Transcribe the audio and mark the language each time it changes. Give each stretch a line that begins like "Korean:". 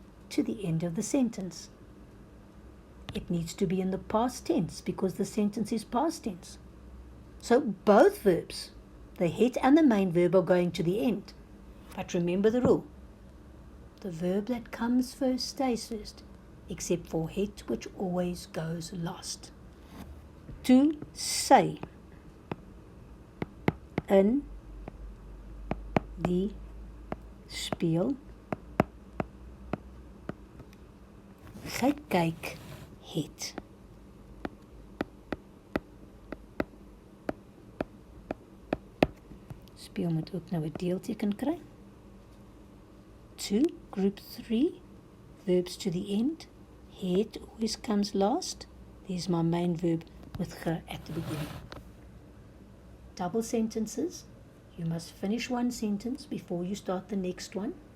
English: To the end of the sentence. It needs to be in the past tense because the sentence is past tense. So both verbs, the head and the main verb, are going to the end. But remember the rule. The verb that comes first stays first, except for het, which always goes last. To say
Afrikaans: in die spieël gekyk het. Spieël moet ook nou 'n deelteken kry.
English: To group 3, verbs to the end. Het always comes last. There's my main verb with ge at the beginning. Double sentences. You must finish one sentence before you start the next one.